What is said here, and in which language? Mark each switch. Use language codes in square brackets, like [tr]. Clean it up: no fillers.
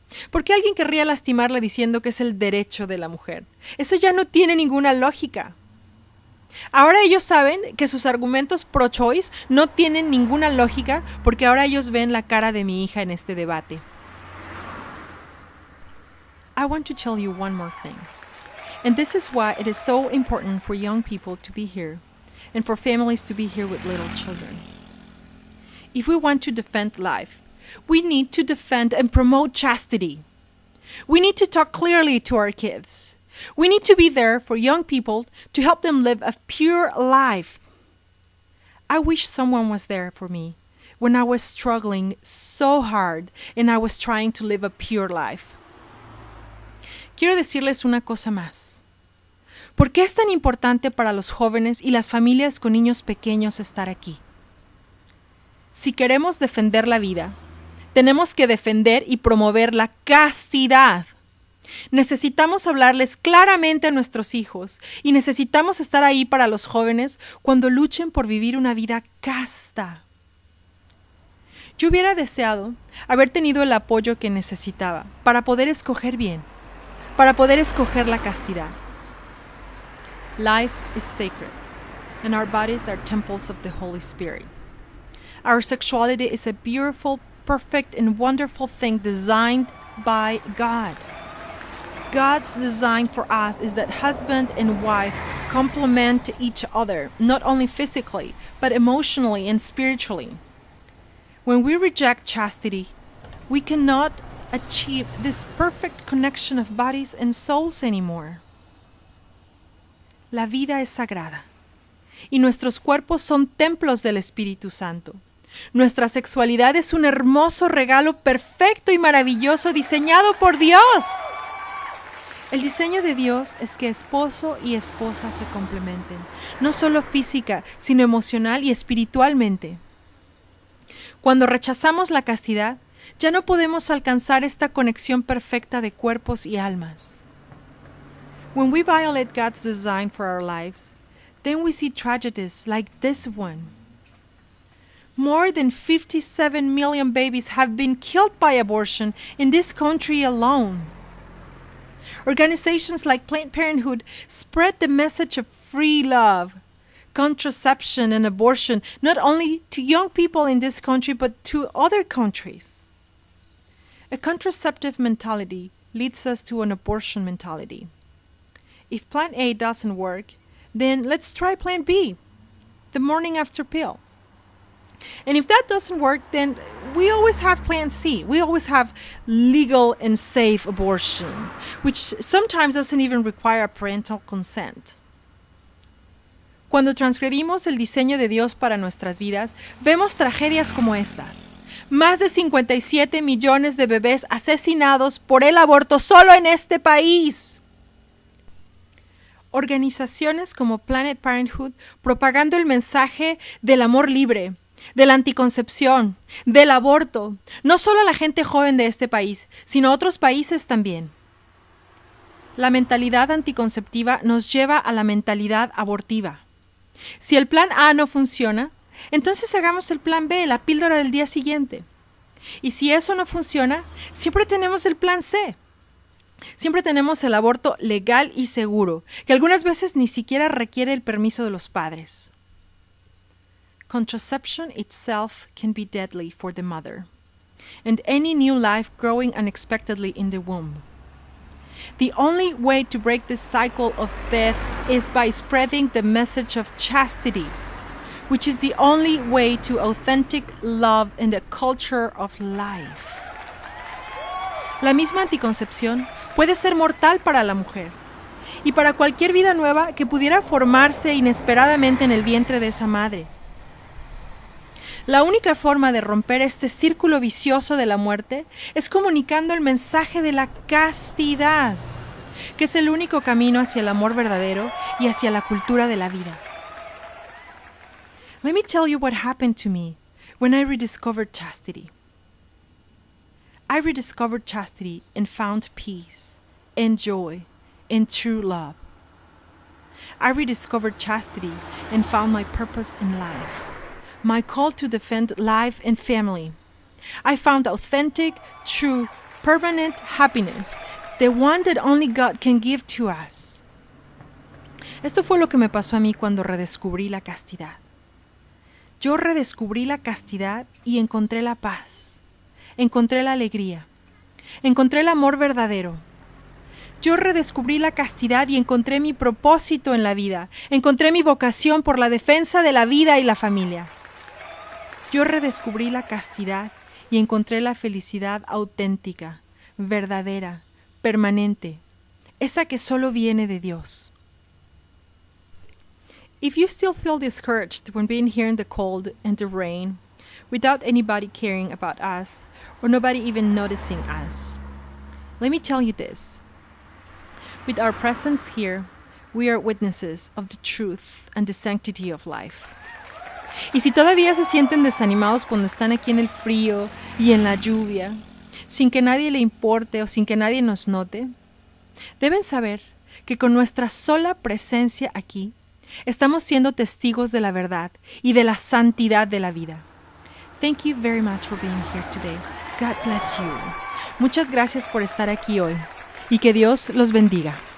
[es] ¿Por qué alguien querría lastimarla diciendo que es el derecho de la mujer? Eso ya no tiene ninguna lógica. Ahora ellos saben que sus argumentos pro-choice no tienen ninguna lógica porque ahora ellos ven la cara de mi hija en este debate. [en] I want to tell you one more thing. And this is why it is so important for young people to be here and for families to be here with little children. If we want to defend life, we need to defend and promote chastity. We need to talk clearly to our kids. We need to be there for young people to help them live a pure life. I wish someone was there for me when I was struggling so hard and I was trying to live a pure life. [es] Quiero decirles una cosa más. ¿Por qué es tan importante para los jóvenes y las familias con niños pequeños estar aquí? Si queremos defender la vida, tenemos que defender y promover la castidad. Necesitamos hablarles claramente a nuestros hijos y necesitamos estar ahí para los jóvenes cuando luchen por vivir una vida casta. Yo hubiera deseado haber tenido el apoyo que necesitaba para poder escoger bien, para poder escoger la castidad. [en] Life is sacred, and our bodies are temples of the Holy Spirit. Our sexuality is a beautiful, perfect, and wonderful thing designed by God. God's design for us is that husband and wife complement each other, not only physically, but emotionally and spiritually. When we reject chastity, we cannot achieve this perfect connection of bodies and souls anymore. [es] La vida es sagrada, y nuestros cuerpos son templos del Espíritu Santo. Nuestra sexualidad es un hermoso regalo perfecto y maravilloso diseñado por Dios. El diseño de Dios es que esposo y esposa se complementen, no solo física, sino emocional y espiritualmente. Cuando rechazamos la castidad, ya no podemos alcanzar esta conexión perfecta de cuerpos y almas. [en] When we violate God's design for our lives, then we see tragedies like this one. More than 57 million babies have been killed by abortion in this country alone. Organizations like Planned Parenthood spread the message of free love, contraception, and abortion not only to young people in this country but to other countries. A contraceptive mentality leads us to an abortion mentality. If Plan A doesn't work, then let's try Plan B, the morning after pill. And if that doesn't work, then we always have Plan C. We always have legal and safe abortion, which sometimes doesn't even require parental consent. [es] Cuando transgredimos el diseño de Dios para nuestras vidas, vemos tragedias como estas. Más de 57 millones de bebés asesinados por el aborto solo en este país. Organizaciones como Planned Parenthood propagando el mensaje del amor libre, de la anticoncepción, del aborto, no solo a la gente joven de este país, sino a otros países también. La mentalidad anticonceptiva nos lleva a la mentalidad abortiva. Si el plan A no funciona, entonces hagamos el plan B, la píldora del día siguiente. Y si eso no funciona, siempre tenemos el plan C. Siempre tenemos el aborto legal y seguro, que algunas veces ni siquiera requiere el permiso de los padres. [en] Contraception itself can be deadly for the mother, and any new life growing unexpectedly in the womb. The only way to break this cycle of death is by spreading the message of chastity, which is the only way to authentic love in the culture of life. [es] La misma anticoncepción puede ser mortal para la mujer y para cualquier vida nueva que pudiera formarse inesperadamente en el vientre de esa madre. La única forma de romper este círculo vicioso de la muerte es comunicando el mensaje de la castidad, que es el único camino hacia el amor verdadero y hacia la cultura de la vida. [en] Let me tell you what happened to me when I rediscovered chastity. I rediscovered chastity and found peace and joy and true love. I rediscovered chastity and found my purpose in life, my call to defend life and family. I found authentic, true, permanent happiness, the one that only God can give to us. [es] Esto fue lo que me pasó a mí cuando redescubrí la castidad. Yo redescubrí la castidad y encontré la paz, encontré la alegría, encontré el amor verdadero. Yo redescubrí la castidad y encontré mi propósito en la vida, encontré mi vocación por la defensa de la vida y la familia. Yo redescubrí la castidad y encontré la felicidad auténtica, verdadera, permanente, esa que solo viene de Dios. [en] If you still feel discouraged when being here in the cold and the rain, without anybody caring about us or nobody even noticing us, let me tell you this. With our presence here, we are witnesses of the truth and the sanctity of life. [es] Y si todavía se sienten desanimados cuando están aquí en el frío y en la lluvia, sin que nadie le importe o sin que nadie nos note, deben saber que con nuestra sola presencia aquí, estamos siendo testigos de la verdad y de la santidad de la vida. [en] Thank you very much for being here today. God bless you. [es] Muchas gracias por estar aquí hoy y que Dios los bendiga.